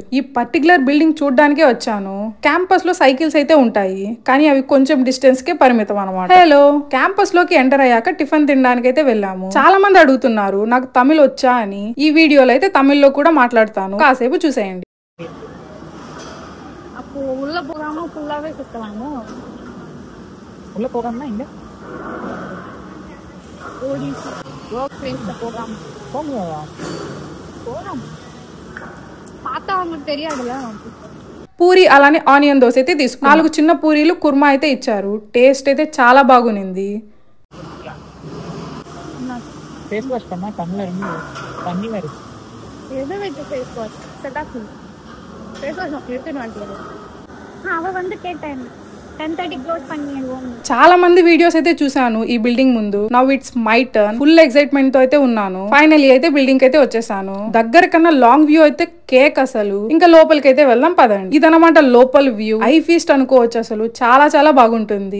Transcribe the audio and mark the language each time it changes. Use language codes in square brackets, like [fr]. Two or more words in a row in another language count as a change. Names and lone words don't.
[te] ఈ [en] particular building [te] చూడడానికే వచ్చాను. క్యాంపస్ లో సైకిల్స్ అయితే ఉంటాయి కానీ అవి కొంచెం డిస్టెన్స్ కే పరిమితం అనమాట. హలో, క్యాంపస్ లోకి ఎంటర్ అయ్యాక టిఫిన్ తినడానికి అయితే వెళ్ళాము. చాలా మంది అడుగుతున్నారు నాకు తమిళ్ వచ్చా అని. ఈ వీడియోలో అయితే తమిళ్లో కూడా మాట్లాడతాను, కాసేపు చూసేయండి. [ta] உள்ள போகாம ஃபுல்லாவே சுத்தலாமோ? உள்ள போகாமனா இங்க ஓடி [en] work place [ta] போகாம போகலாம். போலாம். பார்த்தா உங்களுக்கு தெரியாதுல. [te] పూరి అలానే ఆనియన్ దోశ అయితే తీసుకున్నాను. 4 చిన్న పూరీలు కుర్మా అయితే ఇచ్చారు. టేస్ట్ అయితే చాలా బాగునింది. [en] face wash [ta] பண்ணா கண்ணுல இருந்து தண்ணி வருது. எது வெச்சு [en] face wash? [ta] செட்டாக்கு [en] face wash [ta] எடுத்துட்டு வந்துட்டேன். அவ வந்து கேட்டேன் 10:30 క్లోజ్ பண்ணிடுவோం. [te] చాలా మంది వీడియోస్ అయితే చూసాను ఈ బిల్డింగ్ ముందు. [en] now it's my turn. full excitement [te] తో అయితే ఉన్నాను. ఫైనల్లీ అయితే బిల్డింగ్ అయితే వచ్చేసాను. దగ్గర కన్నా [en] long view [te] అయితే కేక్. అసలు ఇంకా లోపలికి అయితే వెళ్దాం పదండి. ఇదనమాట లోపల వ్యూ. [en] eye feast [te] అనుకోవచ్చు. అసలు చాలా చాలా బాగుంటుంది.